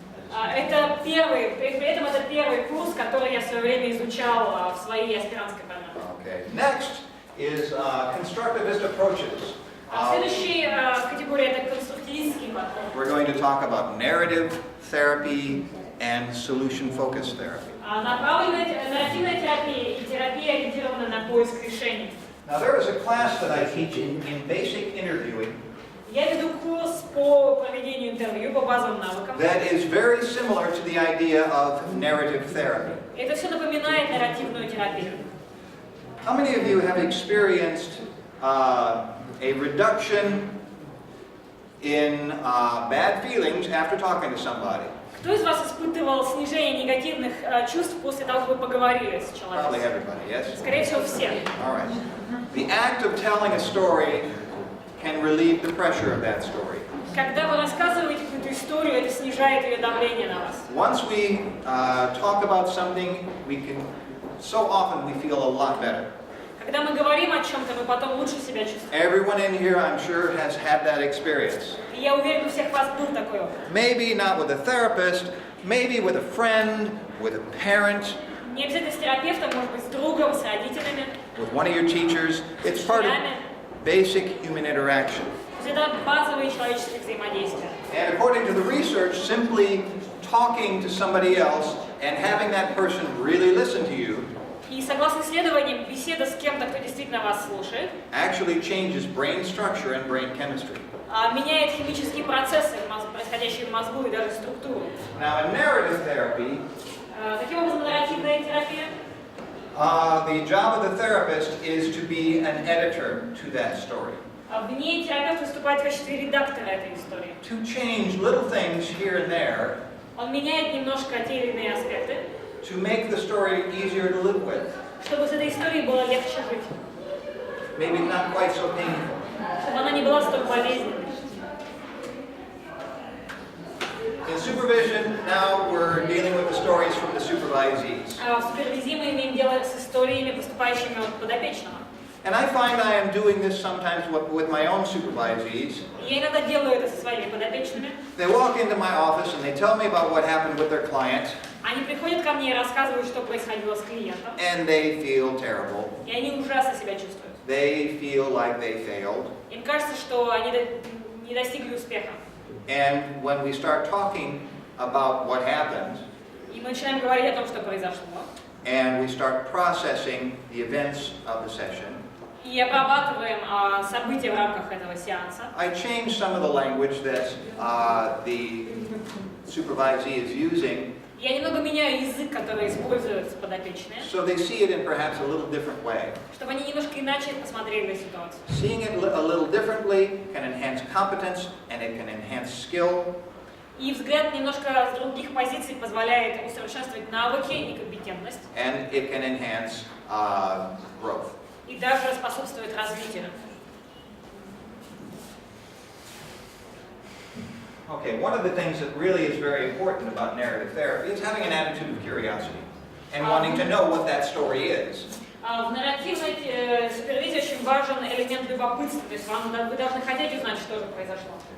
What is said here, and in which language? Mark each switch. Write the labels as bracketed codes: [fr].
[ru] Это при этом это первый курс, который я в свое время изучал в своей аспирантской программе. [en] Okay. Next is constructivist approaches. [ru] Следующая категория это конструктивистский подход. [en] We're going to talk about narrative therapy and solution-focused therapy. [ru] Нарративная терапия и терапия ориентирована на поиск решений. [en] Now there is a class that I teach in basic interviewing [ru] Я веду курс по проведению интервью по базовым навыкам. [en] that is very similar to the idea of narrative therapy. [ru] Это все напоминает нарративную терапию. [en] How many of you have experienced a reduction in bad feelings after talking to somebody? [ru] Кто из вас испытывал снижение негативных чувств после того, как вы поговорили с [en] Probably [ru] человеком? [en] everybody, yes? [ru] Скорее всего, все. [en] All right. The act of telling a story can relieve the pressure of that story. [ru] Когда вы рассказываете какую-то историю, это снижает ее давление на вас. [en] Once we talk about something, so often we feel a lot better. [ru] Когда мы говорим о чем-то, мы потом лучше себя чувствуем. [en] Everyone in here, I'm sure, has had that experience. [ru] И я уверен, у всех вас был такой опыт. [en] Maybe not with a therapist, maybe with a friend, with a parent, [ru] Не обязательно с терапевтом, может быть, с другом, с родителями. [en] with one of your teachers. It's part of basic human interaction. [ru] То есть это базовые человеческие взаимодействия. [en] And according to the research, simply talking to somebody else and having that person really listen to you [ru] И согласно исследованиям, беседа с кем-то, кто действительно вас слушает, [en] actually changes brain structure and brain chemistry. [ru] меняет химические процессы, происходящие в мозгу и даже структуру. [en] Now, in narrative therapy, [ru] Таким образом, нарративная терапия, [en] the job of the therapist is to be an editor to that story. [ru] в ней терапевт выступает в качестве редактора этой истории. [en] To change little things here and there [ru] Он меняет немножко те или иные аспекты, [en] to make the story easier to live with. [ru] чтобы с этой историей было легче жить, [en] Maybe not quite so painful. [ru] чтобы она не была столь болезненной. [en] In supervision, now we're dealing with the stories from the supervisees. [ru] В супервизии мы имеем дело с историями, поступающими от подопечного. [en] And I find I am doing this sometimes with my own supervisees. [ru] Я иногда делаю это со своими подопечными. [en] They walk into my office and they tell me about what happened with their client, [ru] Они приходят ко мне и рассказывают, что происходило с клиентом. [en] and they feel terrible. [ru] И они ужасно себя чувствуют. [en] They feel like they failed. [ru] Им кажется, что они не достигли успеха. [en] And when we start talking about what happened, [ru] И мы начинаем говорить о том, что произошло. [en] and we start processing the events of the session, [ru] И обрабатываем события в рамках этого сеанса. [en] I change some of the language that the supervisee is using, [ru] Я немного меняю язык, который используют подопечные, [en] so they see it in perhaps a little different way. [ru] чтобы они немножко иначе посмотрели на ситуацию. [en] Seeing it a little differently can enhance competence and it can enhance skill. [ru] И взгляд немножко с других позиций позволяет усовершенствовать навыки и компетентность, [en] And it can enhance growth. [ru] и даже способствует развитию. [en] Okay, one of the things that really is very important about narrative therapy is having an attitude of curiosity and wanting to know what that story is. [ru] В нарративной супервизии очень важен элемент любопытства, то есть вы должны хотеть узнать, что же произошло.